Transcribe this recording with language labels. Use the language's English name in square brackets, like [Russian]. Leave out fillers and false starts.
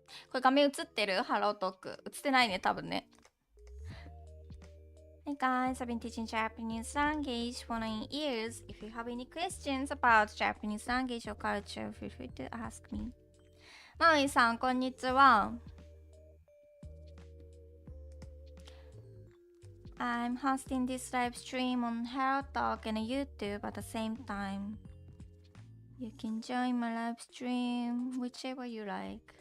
[Japanese] これ画面映ってる？ハロートーク。映ってないね、多分ね。 [English] Hey guys, I've been teaching Japanese language for 9 years. If you have any questions about Japanese language or culture, feel free to ask me. [Japanese] マウイさん、こんにちは。 [English] I'm hosting this live stream on HelloTalk and YouTube at the same time. You can join my live stream whichever you like.